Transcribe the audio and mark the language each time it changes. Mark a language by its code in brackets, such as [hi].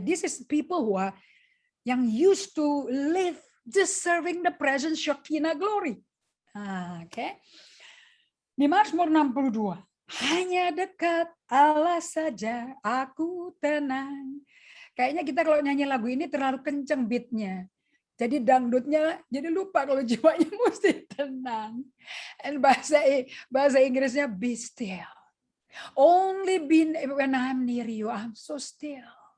[en] This is people who are yang used to live just serving the present Shekinah glory. Okay. [id] Di Mazmur 62, hanya dekat Allah saja aku tenang. Kayaknya kita kalau nyanyi lagu ini terlalu kenceng beatnya. Jadi dangdutnya jadi lupa kalau jiwanya mesti tenang. And bahasa Inggrisnya [en] be still. Only when I'm near you, I'm so still.